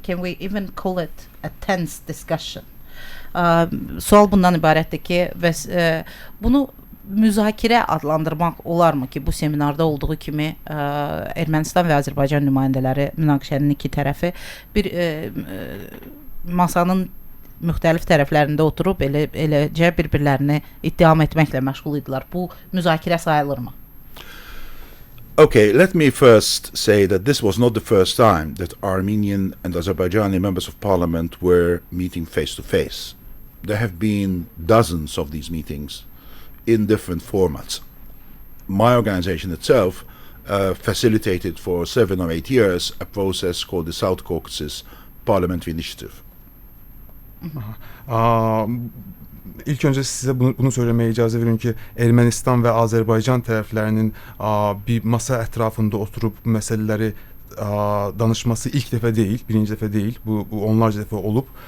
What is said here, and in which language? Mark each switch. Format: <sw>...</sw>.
<en>Can we even call it a tense discussion?</en> <az>Sual bundan ibarətdir ki, bunu müzakirə adlandırmaq olarmı ki, bu seminarda olduğu kimi Ermənistan və Azərbaycan nümayəndələri, münaqişənin iki tərəfi bir masanın müxtəlif tərəflərində oturub eləcə bir-birlərini ittiham etməklə məşğul idilər. Bu müzakirə sayılırmı?</az> <en>Okay, let me first say that this was not the first time that Armenian and Azerbaijani members of parliament were meeting face to face. There have been dozens of these meetings in different formats. My organization itself facilitated for 7 or 8 years a process called the South Caucasus Parliamentary Initiative.</en> <az>İlk önce size bunu söylemeye icazə verin ki, Ermənistan və Azərbaycan tərəflərinin bir masa ətrafında oturup bu məsələləri danışması ilk dəfə deyil, birinci dəfə deyil, bu onlarca dəfə olub.</az>